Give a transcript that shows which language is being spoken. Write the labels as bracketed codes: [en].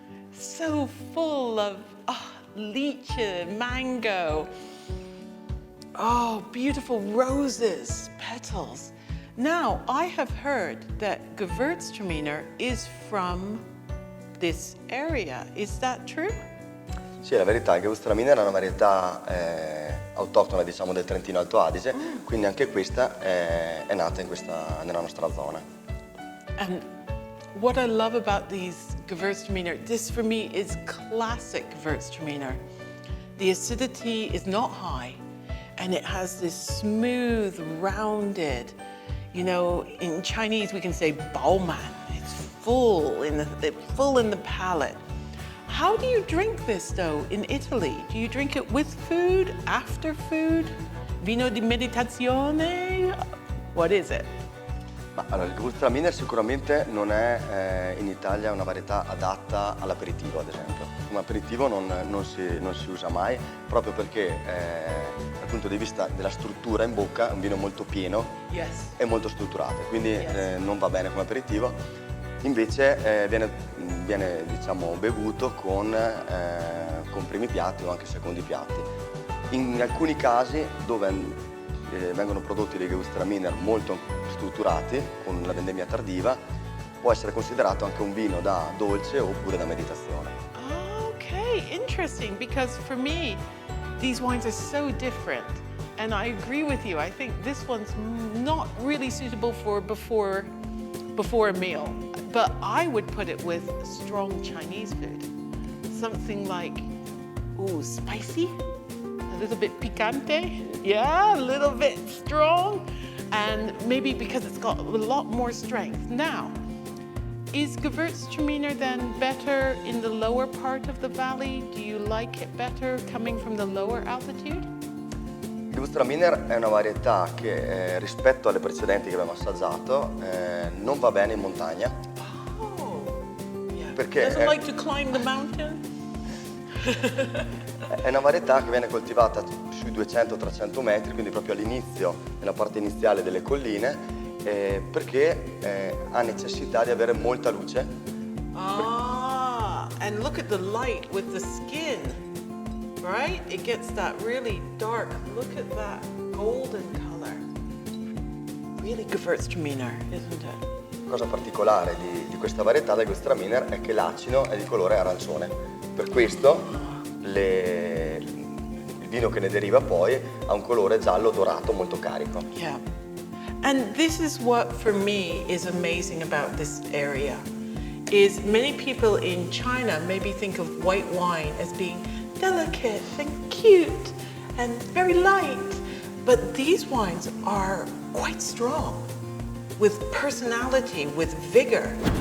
[en] So full of lychee, mango. Oh, beautiful roses, petals. Now, I have heard that Gewürztraminer is from this area. Is that true? [it] Sì, la verità è che Gewürztraminer è una varietà autoctona, diciamo, del Trentino Alto Adige, quindi anche questa è nata nella nostra zona. [en] And what I love about these Gewürztraminer, this for me is classic Gewürztraminer. The acidity is not high, and it has this smooth, rounded, you know, in Chinese we can say baoman. It's full in the palate. How do you drink this though in Italy? Do you drink it with food, after food? [it] Vino di meditazione? [en] What is it? [it] Ma allora, il Gewürztraminer sicuramente non è in Italia una varietà adatta all'aperitivo, ad esempio. Come aperitivo non si usa mai, proprio perché dal punto di vista della struttura in bocca è un vino molto pieno e molto strutturato, quindi non va bene come aperitivo. Invece viene diciamo, bevuto con primi piatti o anche secondi piatti. In alcuni casi dove vengono prodotti dei Gewürztraminer molto strutturati, con la vendemmia tardiva, può essere considerato anche un vino da dolce oppure da meditazione. [en] Okay, interesting, because for me, these wines are so different. And I agree with you. I think this one's not really suitable for before a meal. But I would put it with strong Chinese food. Something like, spicy, a little bit picante, yeah, a little bit strong, and maybe because it's got a lot more strength. Now, is Gewürztraminer then better in the lower part of the valley? Do you like it better coming from the lower altitude? [it] Il Gewürztraminer è una varietà che rispetto alle precedenti che abbiamo assaggiato non va bene in montagna. Perché [en] doesn't like to climb the mountain? È una varietà che viene coltivata sui 200-300 metri, quindi proprio all'inizio, nella parte iniziale delle colline, perché ha necessità di avere molta luce. And look at the light with the skin, right? It gets that really dark, look at that golden color. Really Gewürztraminer, isn't it? [it] La cosa particolare di questa varietà del Gewürztraminer è che l'acino è di colore arancione. Per questo il vino che ne deriva poi ha un colore giallo dorato molto carico. [en] Yeah. And this is what for me is amazing about this area. Is many people in China maybe think of white wine as being delicate and cute and very light, but these wines are quite strong, with personality, with vigor.